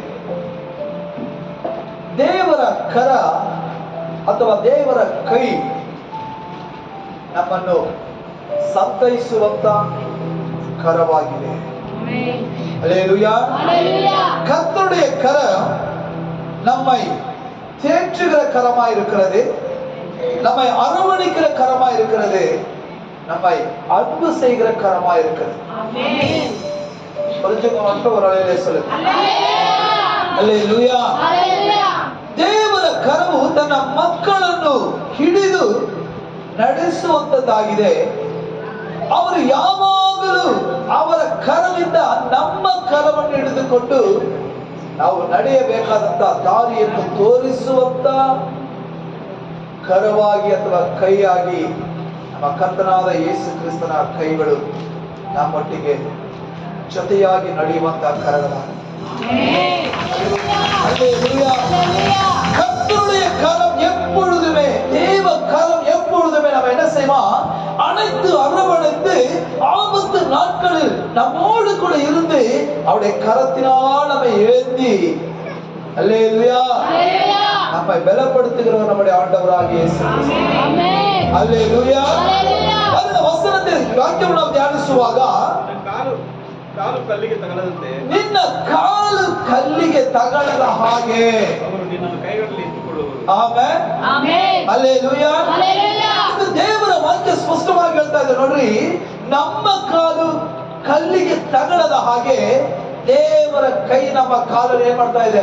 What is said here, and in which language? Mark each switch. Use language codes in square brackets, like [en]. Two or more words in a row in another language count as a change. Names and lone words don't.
[kn] ದೇವರ ಕರ ಅಥವಾ ದೇವರ ಕೈ ನಮ್ಮನ್ನು ಸಂತೈಸುವಂತ ಕರವಾಗಿದೆ. [ta] அல்லேலூயா. கர்த்தருடைய கரம் நம்மை தேற்றுகிற கரமா இருக்கிறது, நம்மை அரவணைக்கிற கரமா இருக்கிறது, நம்மை அன்பு செய்கிற கரமா இருக்கிறது. ஒரு அலையிலே சொல்லுங்க அல்லேலூಯಾ. [kn] ದೇವರ ಕರವು ತನ್ನ ಮಕ್ಕಳನ್ನು ಹಿಡಿದು ನಡೆಸುವಂತದ್ದಾಗಿದೆ. ಅವರು ಯಾವಾಗಲೂ ಅವರ ಕರವಿಂದ ನಮ್ಮ ಕರವನ್ನು ಹಿಡಿದುಕೊಂಡು ನಾವು ನಡೆಯಬೇಕಾದಂತ ದಾರಿಯನ್ನು ತೋರಿಸುವಂತ ಕರವಾಗಿ ಅಥವಾ ಕೈಯಾಗಿ ನಮ್ಮ ಕರ್ತನಾದ ಯೇಸು ಕ್ರಿಸ್ತನ ಕೈಗಳು ನಮ್ಮೊಟ್ಟಿಗೆ ಜೊತೆಯಾಗಿ ನಡೆಯುವಂತಹ கரங்களாகும். [ta] கர்த்தருடைய கரம் எப்பொழுதுமே, தேவ கரம் எப்பொழுதுமே நம்ம என்ன செய்வோம், அனைத்து அரவணைத்து ஆபத்து நாட்களில் நம்மோடு கூட இருந்து அவருடைய கரத்தினால் நம்மை ஏந்தி அல்லேலூயா நம்மை பலப்படுத்துகிறவர் நம்முடைய ஆண்டவராகிய இயேசு கிறிஸ்து. அல்லேலூயா. [kn] அந்த ವಚನத்தை ವಾಕ್ಯವನ್ನು ನಾವು ಧ್ಯಾನಿಸುವಾಗ ಕಾಲು ಕಲ್ಲಿಗೆ ತಗಲದಂತೆ ನಿನ್ನ ಕಾಲು ಕಲ್ಲಿಗೆ ತಗಲದ ಹಾಗೆ ಅವರು ನಿನ್ನನ್ನು ಕೈಗಳಲ್ಲಿ ಎತ್ತಿಕೊಳ್ಳುವರು. ಆಮೆನ್ ಆಮೆನ್ ಹಲ್ಲೆಲೂಯಾ ಹಲ್ಲೆಲೂಯಾ. ಇದು ದೇವರ ವಾಕ್ಯ ಸ್ಪಷ್ಟವಾಗಿ ಹೇಳ್ತಾ ಇದೆ ನೋಡ್ರಿ. ನಮ್ಮ ಕಾಲು ಕಲ್ಲಿಗೆ ತಗಲದ ಹಾಗೆ ದೇವರ ಕೈ ನಮ್ಮ ಕಾಲನ್ನು ಏನ್ ಮಾಡ್ತಾ ಇದೆ,